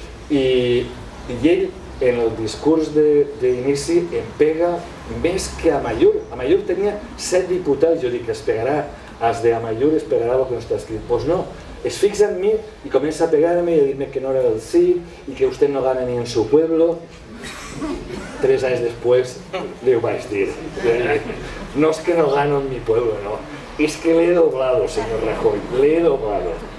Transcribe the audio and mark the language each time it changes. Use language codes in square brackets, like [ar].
[ca] I ell, en el discurs d'inici, em pega més que Amallur. Amallur tenia 7 diputats, jo dic, es pegarà, els d'Amallur es pegarà el que no està escrit. Doncs no, es fixa en mi i comença a pegar-me i a dir-me que no era del sí [es] y que usted no gana ni en su pueblo. [ca] 3 anys després li ho vaig dir. [es] No es que no gano en mi pueblo, no. Es que le he doblado, señor Rajoy, le he doblado.